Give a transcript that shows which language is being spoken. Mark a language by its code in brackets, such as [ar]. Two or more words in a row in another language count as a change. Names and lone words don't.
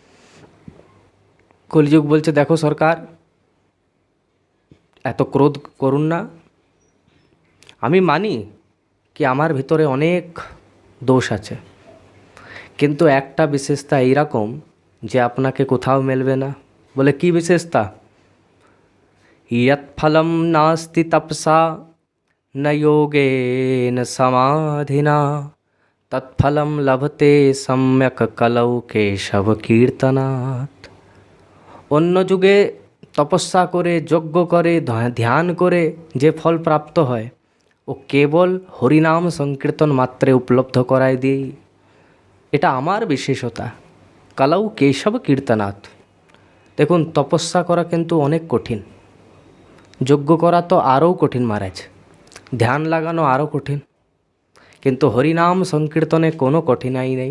[bn] কলিযুগ বলছে, দেখো সরকার, এত ক্রোধ করুন না। আমি মানি কি আমার ভিতরে অনেক দোষ আছে, কিন্তু একটা বিশেষতা এইরকম যে আপনাকে কোথাও মিলবে না। বলে, কি বিশেষতা? [sa] यत् फलं नास्ति तपसा न योगेन समाधिना तत्फलं लभते सम्यक कलौ केशव कीर्तनात्। [bn] অন্য যুগে তপস্যা করে, যজ্ঞ করে, ধ্যান করে যে ফল প্রাপ্ত হয় ও কেবল হরিনাম সংকীর্তন মাত্রে উপলব্ধ করায় দিই। এটা আমার বিশেষতা। [sa] কালাউ কেশব কীর্তনাথ। [bn] দেখুন, তপস্যা করা কিন্তু অনেক কঠিন, যজ্ঞ করা তো আরও কঠিন মহারাজ, ধ্যান লাগানো আরও কঠিন, কিন্তু হরিনাম সংকীর্তনে কোনো কঠিনাই নেই।